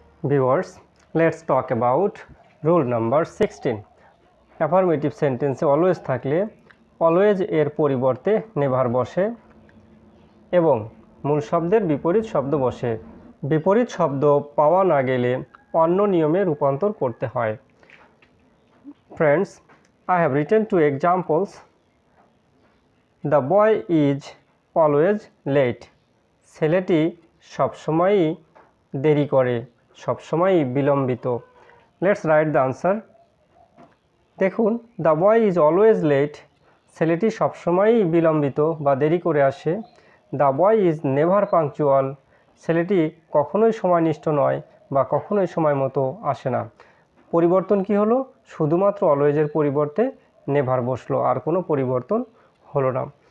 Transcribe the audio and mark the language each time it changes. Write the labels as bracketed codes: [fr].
[en] Viewers, let's talk about rule number 16। [bn] Affirmative সেন্টেন্সে always থাকলে always এর পরিবর্তে নেভার বসে এবং মূল শব্দের বিপরীত শব্দ বসে। বিপরীত শব্দ পাওয়া না গেলে অন্য নিয়মে রূপান্তর করতে হয়। [en] Friends, I have written two examples. The boy is always late. [bn] ছেলেটি সবসময়ই দেরি করে, সবসময়ই বিলম্বিত। [en] Let's write the answer. [bn] দেখুন, [en] the boy is always late. [bn] ছেলেটি সবসময়ই বিলম্বিত বা দেরি করে আসে। [en] The boy is never punctual. [bn] ছেলেটি কখনোই সময়নিষ্ঠ নয় বা কখনোই সময় মতো আসে না। পরিবর্তন কি হলো? শুধুমাত্র অলওয়েজের পরিবর্তে নেভার বসলো, আর কোনো পরিবর্তন হলো না।